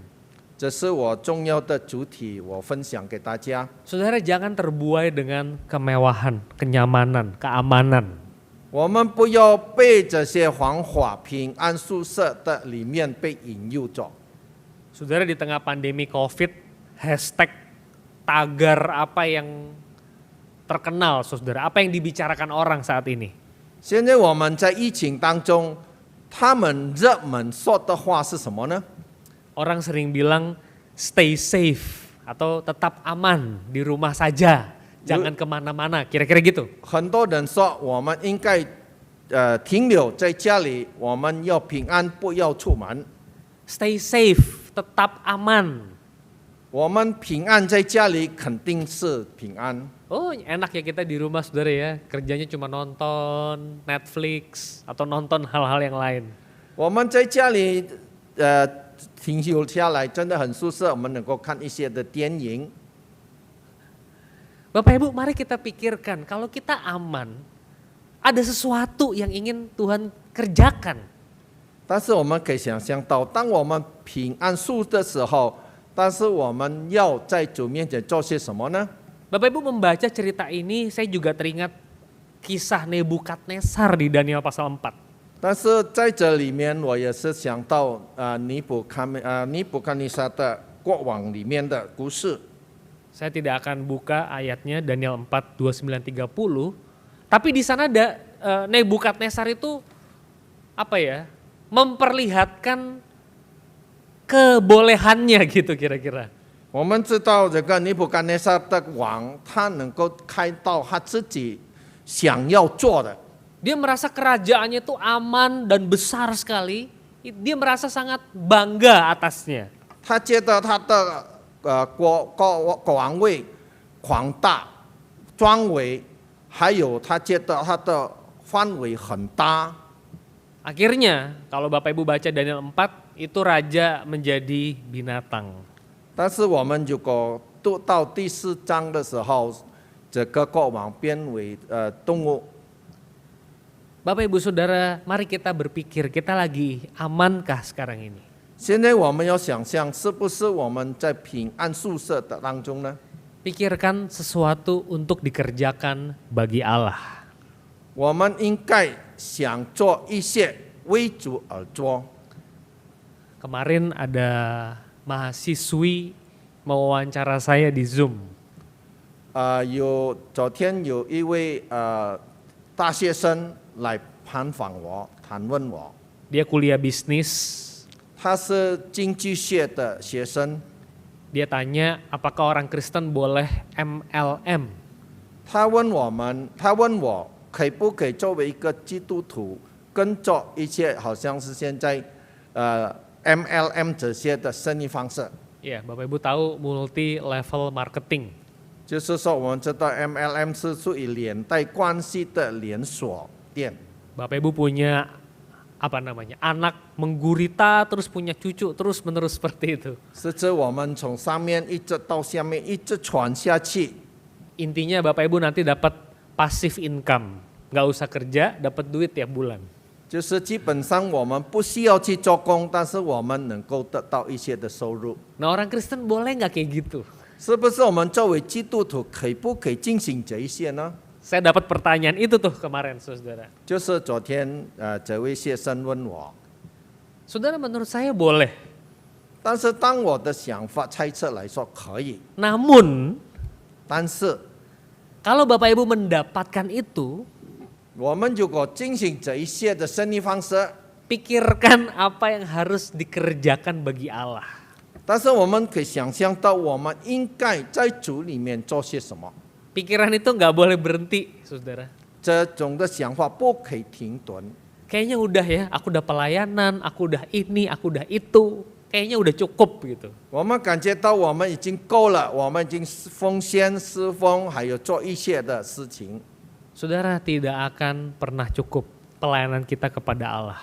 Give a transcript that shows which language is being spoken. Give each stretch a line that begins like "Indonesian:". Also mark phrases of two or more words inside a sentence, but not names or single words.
Chinese: 这是我重要的主题，我分享给大家。
Indonesian: Saudara, jangan terbuai dengan kemewahan, kenyamanan, keamanan.
Chinese: 我们不要被这些繁华平安宿舍的里面被引诱着。
Indonesian: Saudara, di tengah pandemi COVID, hashtag tagar apa yang terkenal, saudara? Apa yang dibicarakan orang saat ini?
Chinese: 现在我们在疫情当中，他们热门说的话是什么呢？
Indonesian: Orang sering bilang
English: stay safe
Indonesian: atau tetap aman di rumah saja, jangan kemana-mana, kira-kira gitu.
Chinese: 很多人说我们应该停留在家里，我们要平安，不要出门。
English: Stay safe,
Indonesian: tetap aman.
Chinese: 我们平安在家里肯定是平安。
Indonesian: Oh, enak ya kita di rumah, saudara ya. Kerjanya cuma nonton Netflix atau nonton hal-hal yang lain.
Chinese: 我们在家里停留下来真的很舒适，我们能够看一些的电影。
Indonesian: Bapak Ibu, mari kita pikirkan kalau kita aman, ada sesuatu yang ingin Tuhan kerjakan.
Chinese: 但是我们可以想象到，当我们平安舒的时候，但是我们要在主面前做些什么呢？
Indonesian: Bapak Ibu membaca cerita ini, saya juga teringat kisah Nebukadnezar di Daniel pasal 4.
Chinese: 但是在这里面，我也是想到尼布堪尼撒的国王里面的故事。
Indonesian: Saya tidak akan buka ayatnya Daniel 4, 29-30. Tapi di sana ada Nebukadnezar itu apa ya? Memperlihatkan kebolehannya gitu kira-kira.
Chinese: 我们知道这个尼布甲尼撒的王，他能够开到他自己想要做的。
Indonesian: Dia merasa kerajaannya itu aman dan besar sekali. Dia merasa sangat bangga atasnya.
Chinese: 他觉得他的国王位广大、壮伟，还有他觉得他的范围很大。
Indonesian: Akhirnya kalau Bapak Ibu baca Daniel 4, itu raja menjadi binatang.
Chinese: 但是我们如果读到第4章的时候，这个国王变为动物。
Indonesian: Bapak Ibu Saudara, mari kita berpikir kita lagi amankah sekarang ini?
Chinese: 现在我们要想象，是不是我们在平安宿舍的当中呢？
Indonesian: Pikirkan sesuatu untuk dikerjakan bagi Allah.
Chinese: 我们应该想做一些为主而做。
Indonesian: Kemarin ada mahasiswi mewawancara saya di Zoom.
Chinese: 昨天有一位大学生来探访我，谈问我，
Indonesian: Dia kuliah bisnis.
Chinese: 他是经济学的学生，
Indonesian: Dia tanya apakah orang Kristen boleh MLM.
Chinese: 他问我可不可以作为一个基督徒，跟做一些好像是现在MLM 这些的生意方式。
Indonesian: Ya, Bapak Ibu tahu
English: multi level marketing.
Chinese: 就是说，我们知道 MLM 是属于连带关系的连锁店。
Indonesian: Bapak Ibu punya anak menggurita terus punya cucu terus menerus seperti itu.
Chinese: 是指我们从上面一直到下面一直传下去。
Indonesian: Intinya Bapak Ibu nanti dapat
English: passive income,
Indonesian: nggak usah kerja, dapat duit tiap bulan.
Chinese: 就是基本上我们不需要去做工，但是我们能够得到一些的收入。
Indonesian: Nah orang Kristen boleh nggak kayak gitu?
Chinese: 是不是我们作为基督徒可不可以进行这一些呢？
Indonesian: Saya dapat pertanyaan itu tuh kemarin, saudara.
Chinese: 就是昨天这位学生问我，
Indonesian: Saudara menurut saya boleh.
Chinese: 但是当我的想法猜测来说可以，
Indonesian: Namun
Chinese: 但是
Indonesian: kalau Bapak Ibu mendapatkan itu,
Chinese: 我们如果进行这一些的生意方式，
Indonesian: pikirkan apa yang harus dikerjakan bagi Allah.
Chinese: 但是我们可以想象到我们应该在主里面做些什么。
Indonesian: Pikiran itu nggak boleh berhenti, saudara.
Chinese: 这种的想法不可以停顿。
Indonesian: Kayaknya udah ya, aku udah pelayanan, aku udah ini, aku udah itu. Kayaknya udah cukup gitu.
Chinese: 我们感觉到我们已经够了，我们已经奉献、侍奉，还有做一切的事情。
Indonesian: Saudara, tidak akan pernah cukup pelayanan kita kepada Allah.